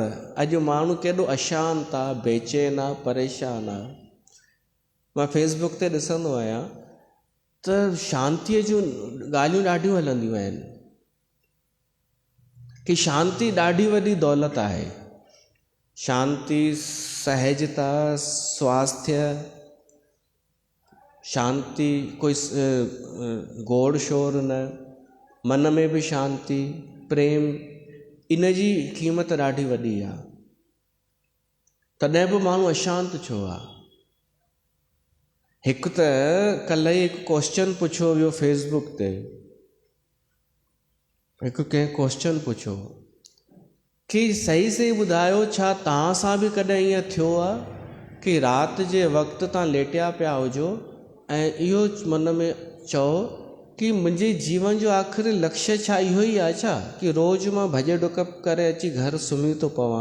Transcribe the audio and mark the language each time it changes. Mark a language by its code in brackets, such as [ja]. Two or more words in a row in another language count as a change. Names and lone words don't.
[sd] अॼु माण्हू केॾो अशांत आहे, बेचैन आहे, परेशान आहे। मां फेसबुक ते ॾिसंदो आहियां त शांतीअ जूं ॻाल्हियूं ॾाढियूं हलंदियूं आहिनि कि शांती ॾाढी वॾी दौलत आहे। शांती, सहजता, स्वास्थ्य, शांती, कोई गोड़ शोर न, मन में बि शांती, प्रेम, इन जी क़ीमत ॾाढी वॾी आहे। तॾहिं बि माण्हू अशांत छो आहे? हिकु त कल्ह ई हिकु क्वेश्चन पुछियो वियो फेसबुक ते। हिकु कंहिं क्वेश्चन पुछियो कि सही सही ॿुधायो, छा तव्हां सां बि कॾहिं ईअं थियो आहे कि राति जे वक़्तु तव्हां लेटिया पिया हुजो ऐं इहो मन में चओ कि मुंहिंजे जीवन जो आख़िरी लक्ष्य छा इहो ई आहे छा कि रोज़ु मां भॼ डुक करे अची घर सुम्ही थो पवां?